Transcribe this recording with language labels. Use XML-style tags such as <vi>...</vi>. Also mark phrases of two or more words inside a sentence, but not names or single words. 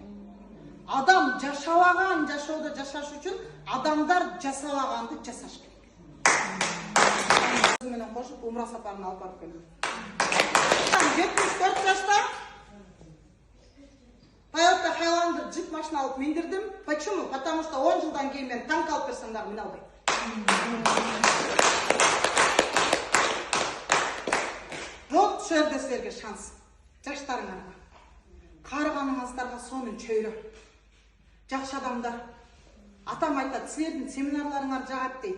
<ky>Адам жашабаган жашоодо жашаш үчүн адамдар жасабаганды жасаш керек. Менен кошуп умра сапарын алып барып келдим. 74 жашта Toyota Highlander джип машина алып миндирдим.</ky> <ru>Почему? Потому что</ru> <ky>10 жылдан кийин мен танк алып берсем дагы мина албайм. Вот ушул жерде силерге шанс. Жаштарыңарга, карыганыңыздарга сонун чөйрө. Жакшы адамдар. Атам айтат, силердин семинарларыңар жагат дейт.</ky>